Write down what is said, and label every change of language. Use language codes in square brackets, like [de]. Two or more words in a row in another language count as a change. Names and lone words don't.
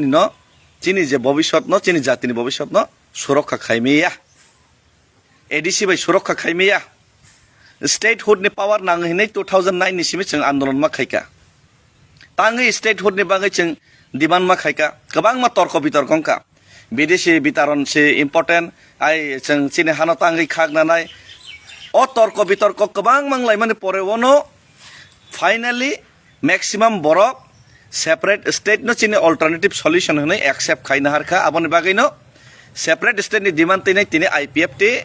[trp] न चिनि जे भविष्यत न चिनि जातिनि भविष्यत न सुरक्षा खायमेया ADC बाय सुरक्षा खायमेया स्टेटहुड नि पावर नांगहिनै 2009 नि सिमे जों आन्दोलन मा खायका तांगै स्टेटहुड नि बागै जों डिमान्ड मा खायका गोबां मा तर्क बितर्कंका विदेशी वितरण से इम्पोर्टेंट आइ जों चिनि हानो तांगै खागनानाय अ तर्क बितर्क गोबां मांलाय माने परेवनो फाइनली [en] maximum barak separate state [trp] न चिनि [en] alternative solution [trp] होनै एक्सेप्ट खायना हारखा आबनि बागैनो [en] separate state [trp] नि डिमान्ड तैनै तिनि IPFT